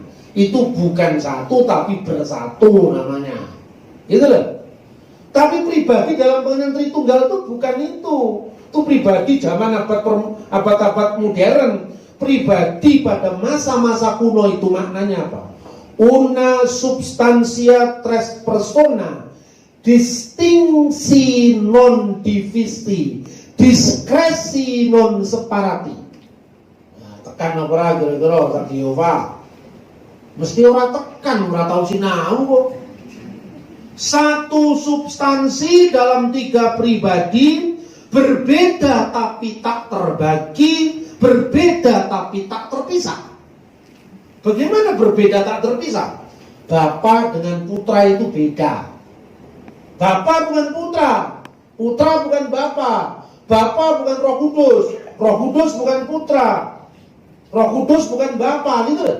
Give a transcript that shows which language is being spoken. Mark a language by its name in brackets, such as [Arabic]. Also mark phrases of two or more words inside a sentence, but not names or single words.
[Indonesian] Itu bukan satu tapi bersatu namanya. Gitu loh. Tapi pribadi dalam pengertian Tritunggal itu bukan itu. Itu pribadi zaman abad-abad modern. Pribadi pada masa-masa kuno itu maknanya apa? [Latin] Una substantia tres persona, distingsi non divisi, diskresi non separati. [Javanese] Nah, tekan apa kira-kira Sak Yehova? Mesti ora tekan, ora tahu sinau kok. [Indonesian] Satu substansi dalam tiga pribadi, berbeda tapi tak terbagi, berbeda tapi tak terpisah. Bagaimana berbeda tak terpisah? Bapa dengan putra itu beda. Bapa bukan putra, putra bukan bapa, bapa bukan Roh Kudus, Roh Kudus bukan putra, Roh Kudus bukan bapa, gitu.